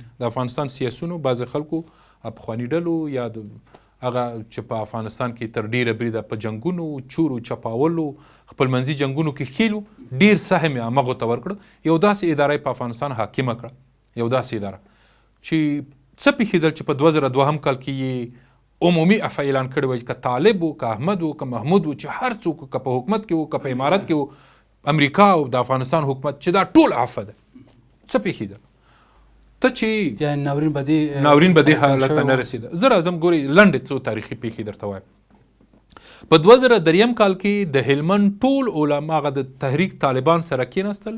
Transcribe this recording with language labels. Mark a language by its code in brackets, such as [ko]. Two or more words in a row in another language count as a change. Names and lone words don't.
[ps] د افغانستان سیاسونو بعضې خلکو پخواني ډلو یا هغه چې په افغانستان کې تر ډیره بریده په جنګونو، چورو چپاولو، خپلمنځي جنګونو کې ښکیلو، ډیر سهم یې همغو ته ورکړه. یو داسې اداره په افغانستان حاکمه کړه، یو داسې اداره چې څه پیښېدل چې په 2002 کال کې یې عمومي عفو اعلان کړی وای، که طالب و، که احمد و، که محمود و، چې هر څوک که په حکومت کې و، که په امارت کې و، امریکا او د افغانستان حکومت، چې دا ټول عفو ده. څه پیښېدل؟ ته چې یعنې ناورین به دې حالت ته نه رسېده. زه راځم ګورې لنډې څو تاریخي پیښې درته وایم. په 2003 کال کې د هلمند ټول علما هغه د تحریک طالبان سره کېناستل.